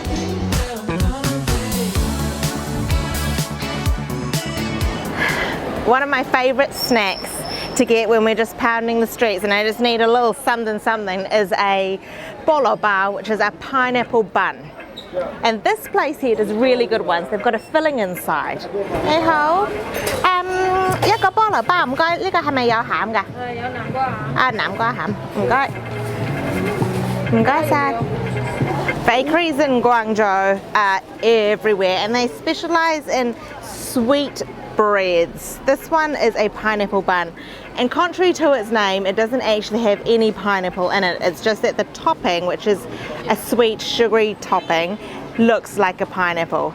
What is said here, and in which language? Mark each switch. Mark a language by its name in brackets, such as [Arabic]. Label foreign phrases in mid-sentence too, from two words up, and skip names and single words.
[English] One of my favourite snacks to get when we're just pounding the streets and I just need a little something is a Lo Bao, which is a pineapple bun. And this place here does really good ones. They've got a filling inside. Hey ho. [Cantonese] 一個菠蘿包唔該，呢個係咪有餡㗎？有南瓜餡。啊，南瓜餡，唔該。唔該晒。 [English] Bakeries in Guangzhou are everywhere and they specialize in sweet breads. This one is a pineapple bun, and contrary to its name, it doesn't actually have any pineapple in it. It's just that the topping, which is a sweet sugary topping, looks like a pineapple.